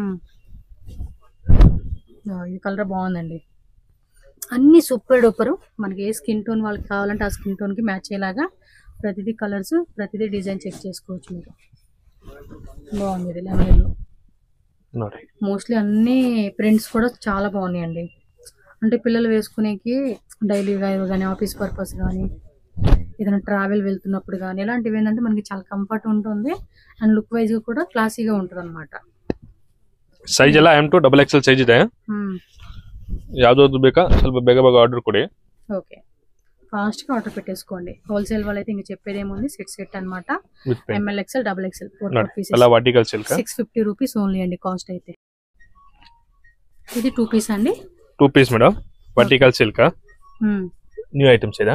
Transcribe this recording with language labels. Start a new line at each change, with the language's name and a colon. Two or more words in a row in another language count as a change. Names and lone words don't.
Telugu: ఈ కలర్ బాగుందండి అన్ని
English: super duper
Telugu: మనకి ఏ
English: skin tone
Telugu: వాళ్ళకి కావాలంటే ఆ
English: skin tone
Telugu: కి మ్యాచ్ అయ్యేలాగా ప్రతిదీ కలర్స్ ప్రతిదీ
English: design check
Telugu: చేసుకోవచ్చు మీరు బాగుంది ఇది
English: lemon mostly
Telugu: అన్ని ప్రింట్స్ కూడా చాలా బాగున్నాయండి అంటే పిల్లలు వేసుకునేకి
English: daily wear
Telugu: కానీ
English: office purpose
Telugu: కానీ ఏదైనా ట్రావెల్ వెళ్తున్నప్పుడు కానీ ఇలాంటివి ఏంటంటే మనకి చాలా కంఫర్ట్ ఉంటుంది
English: and look wise
Telugu: కూడా క్లాసీగా ఉంటుంది అనమాట
Kannada: ಸೈಜ್ ಎಲ್ಲ M to XXL ಸೈಜ್ ಇದೆ ಯಾವ್ದು ಬೇಕಾ ಸ್ವಲ್ಪ ಬೇಗ ಆರ್ಡರ್ ಕೊಡಿ
English: okay fast
Telugu: గా ఆర్డర్ పెట్టేసుకోండి హోల్సేల్ వాళ్ళైతే ఇంక చెప్పేది ఏముంది సెట్ అన్నమాట ML XL XXL 4 పీసెస్
English: అలా vertical silk
Telugu: 650
English: rupees only
Telugu: అండి కాస్ట్ అయితే ఇది 2 పీస్ అండి
English: 2 piece madam vertical silk new items ఇదా